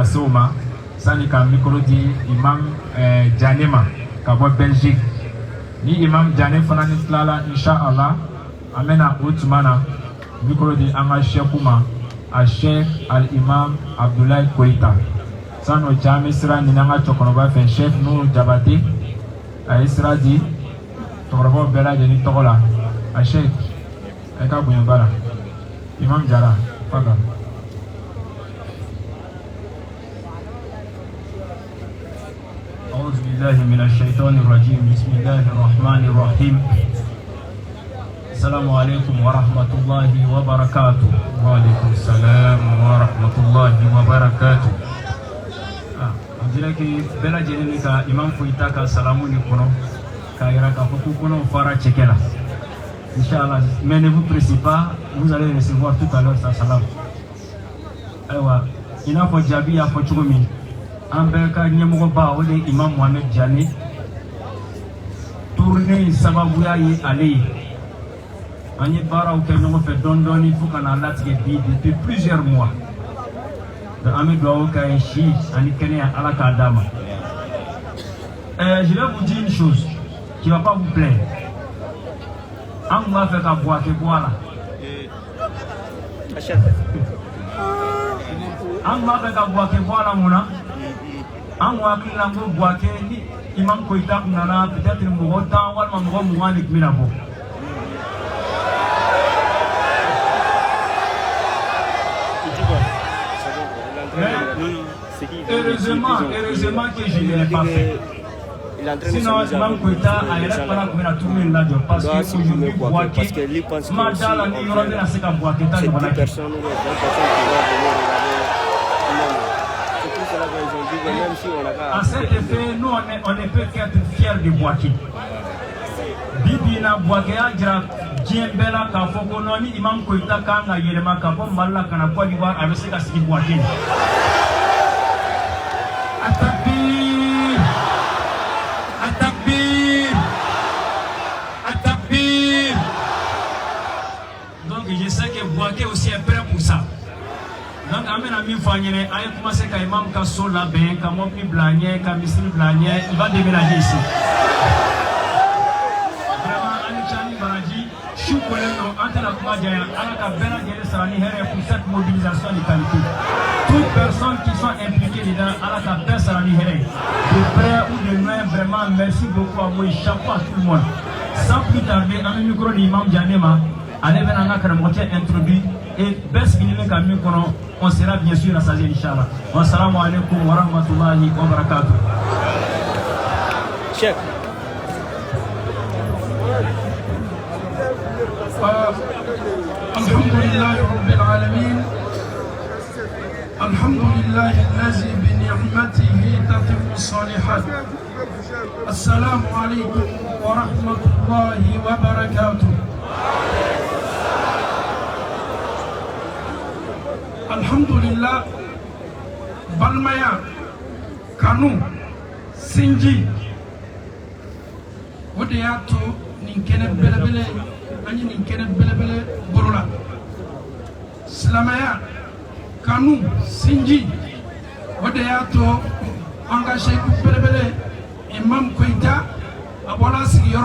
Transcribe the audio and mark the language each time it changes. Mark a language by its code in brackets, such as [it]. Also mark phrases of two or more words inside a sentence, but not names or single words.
[bm] se o ma sani ka micro di Imam Jane ma ka bɔ Belgique ni Imam Jane fana ni tilala inshallah an bɛna o tuma na micro di an ka Sheikh ma a Sheikh Al-Imam Abdoulaye Koyita sani o cɛ an bɛ sira ɲini an ka cɛkɔrɔba fɛ Sheikh Nuhu Jabate a ye sira di cɛkɔrɔbaw bɛɛ lajɛlen tɔgɔ la a Sheikh a ka bonya bara Imam Jara faka [ar] أعوذ بالله من الشيطان الرجيم بسم الله الرحمن الرحيم السلام عليكم ورحمة الله وبركاته وعليكم السلام ورحمة الله وبركاته [fr] on dirait que [bm] bɛɛ lajɛlen ka Imam Koyita ka salamu ni kɔnɔ k'a yira k'a fɔ ko kɔnɔ fara cɛkɛ la [fr] Inch'Allah, mais ne vous pressez pas, vous allez recevoir tout à l'heure sa salam. [bm] Aïwa, [fr] il n'a pas [bm] jabi ya fɔ cogo min an bɛɛ ka ɲɛmɔgɔba o de ye Imam Mohamed Jane tournée in sababuya ye ale ye an ye baaraw kɛ ɲɔgɔn fɛ dɔɔni fo ka na latigɛ bi [fr] depuis plusieurs mois [bm] donc an bɛ dugawu k'a ye si ani kɛnɛya Ala k'a d'a ma. [fr] Je vais vous dire une chose qui ne va pas vous plaire. [bm] An kun b'a fɛ ka Buwake bɔ a la an kun b'a fɛ ka Buwake bɔ a la mun na an kun hakili la ko Buwake ni Imam Koyita kun nana peut-être mɔgɔ 10 walima mɔgɔ 20 de tun bɛna bɔ [fr] heureusement que je ne l'ai pas fait. Sinon, [bm] Imam Koyita a yɛrɛ fana tun bɛna tourner in lajɔ [fr] parce que aujourd'hui [bm] Buwake ma da la ni yɔrɔ bɛna se ka Buwake ta ɲɔgɔnna kɛ. [fr] À cet effet, nous on ne peut qu'être fiers de Buwake. [bm] Bibi na Buwake a jira diɲɛ bɛɛ la k'a fɔ ko non ni Imam Koyita kan ka yɛlɛma ka bɔ Mali la ka na Côte d'Ivoire a bɛ se ka sigi Buwake. [fr] Je sais que Buwake aussi est prêt pour ça. Donc, [bm] amena min fanyene, [fr] a commencé [bm] ka Imam ka so labɛn, ka mobili bila ɲɛ, ka misiri bila ɲɛ, [fr] il va déménager ici. Vraiment, [bm] ani Chani Baraji, su kolen don, an tɛna kuma janya, Ala ka bɛɛ lajɛlen sara ni hɛrɛ [fr] pour cette mobilisation de qualité. Toutes personnes qui sont impliquées dedans, [bm] Ala ka bɛɛ sara ni hɛrɛ. [fr] De près ou de loin, vraiment, merci beaucoup à vous, chapeau à tout le monde. Sans plus tarder, [bm] an bɛ micro di Imam Jane ma. Ale bɛna an ka karamɔgɔcɛ introduit et bɛɛ sigilen bɛ ka min kɔnɔ [fr] on sera bien sûr rassasié inchallah. [ar] والسلام عليكم ورحمة الله وبركاته. Cheikh. الحمد لله رب العالمين. الحمد لله الذي بنعمته تتم الصالحات. السلام عليكم ورحمة الله وبركاته. Alhamdulillah, [bm] balimaya, kanu, sinji, o de y'a to nin kɛnɛ belebele an ye nin kɛnɛ belebele bolola. Silamɛya, kanu, sinji, o de y'a to an ka seku belebele Imam Koyita a bɔra sigiyɔrɔ.